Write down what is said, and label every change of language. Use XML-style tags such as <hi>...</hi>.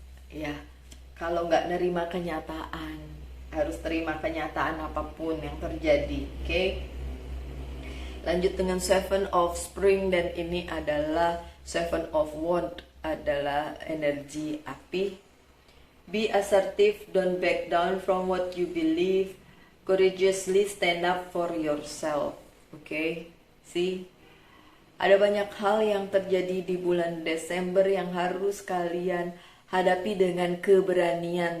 <id>Ya, kalau nggak nerima kenyataan, harus terima kenyataan apapun yang terjadi. Oke? Lanjut dengan Seven of Spring, dan ini adalah Seven of Wands, adalah energi api.</id> <en>Be assertive, don't back down from what you believe. Courageously stand up for yourself. Okay? See?</en> <id>Ada banyak hal yang terjadi di bulan Desember yang harus kalian hadapi dengan keberanian.</id>